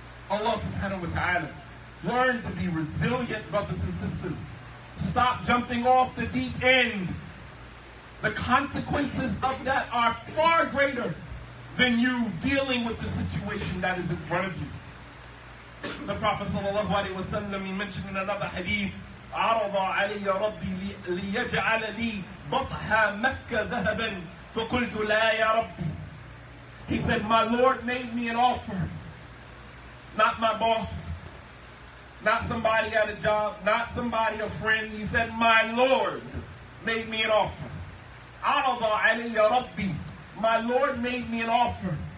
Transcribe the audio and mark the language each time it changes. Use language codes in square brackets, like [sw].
[en] Allah subhanahu wa ta'ala. Learn to be resilient, brothers and sisters. Stop jumping off the deep end. The consequences of that are far greater than you dealing with the situation that is in front of you. The Prophet sallallahu alaihi wasallam, he mentioned in another hadith, [ar] عرض علي ربي ليجعل لي بطح مكة ذهبا فقلت لا يا ربي. [en] He said, my Lord made me an offer. Not my boss, not somebody at a job, not somebody, a friend. He said, my Lord made me an offer. [ar] عرض علي ربي. [en] My Lord made me an offer.